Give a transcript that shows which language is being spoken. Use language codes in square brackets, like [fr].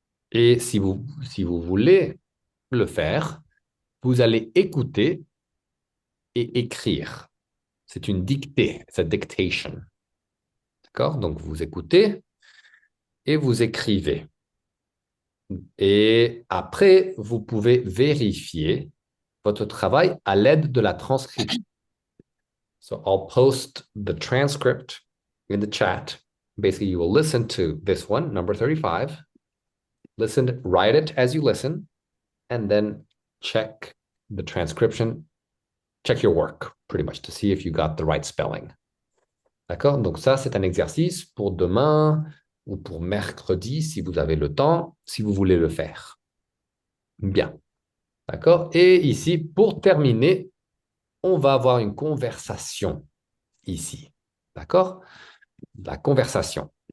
[fr] Et si vous voulez le faire, vous allez écouter et écrire. C'est une dictée, c'est dictation. D'accord? Donc, vous écoutez et vous écrivez. Et après, vous pouvez vérifier votre travail à l'aide de la transcription. [en] So I'll post the transcript in the chat. Basically, you will listen to this one, number 35. Listen, write it as you listen, and then check the transcription. Check your work, pretty much, to see if you got the right spelling. [fr] D'accord? Donc ça, c'est un exercice pour demain ou pour mercredi, si vous avez le temps, si vous voulez le faire. Bien. D'accord? Et ici, pour terminer, on va avoir une conversation ici. D'accord? La conversation.